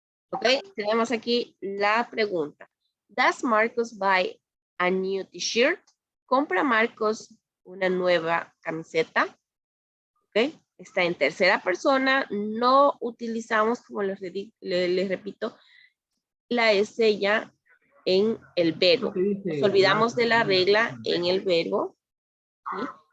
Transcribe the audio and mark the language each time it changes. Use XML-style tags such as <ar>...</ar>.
<es>Ok, tenemos aquí la pregunta.</es> <en>Does Marcos buy a new t-shirt?</en> <es>¿Compra Marcos una nueva camiseta? Ok, está en tercera persona. No utilizamos, como les repito, la S ya en el verbo. Nos olvidamos de la regla en el verbo. ¿Sí?</es>